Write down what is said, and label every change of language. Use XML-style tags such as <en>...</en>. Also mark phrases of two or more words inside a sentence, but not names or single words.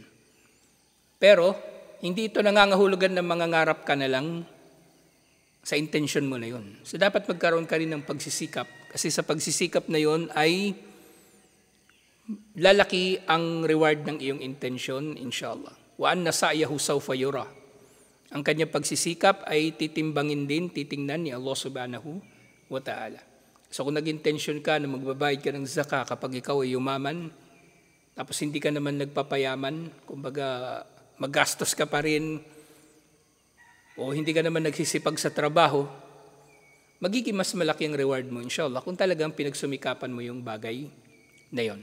<tl>Pero hindi ito nangangahulugan na mangangarap ka na lang sa intensyon mo na yun. So dapat magkaroon ka rin ng pagsisikap kasi sa pagsisikap na yun ay lalaki ang reward ng iyong intensyon, inshallah.</tl> <ar>وأن سعيه سوف يرى.</ar> <tl>Ang kanyang pagsisikap ay titimbangin din, titingnan ni</tl> <ar>الله سبحانه وتعالى.</ar> <tl>So kung nag-intensyon ka na magbabayad ka ng zakah kapag ikaw ay yumaman, tapos hindi ka naman nagpapayaman, kumbaga magastos ka pa rin, o hindi ka naman nagsisipag sa trabaho, magiging mas malaki ang reward mo, inshallah, kung talagang pinagsumikapan mo yung bagay na yon.</tl>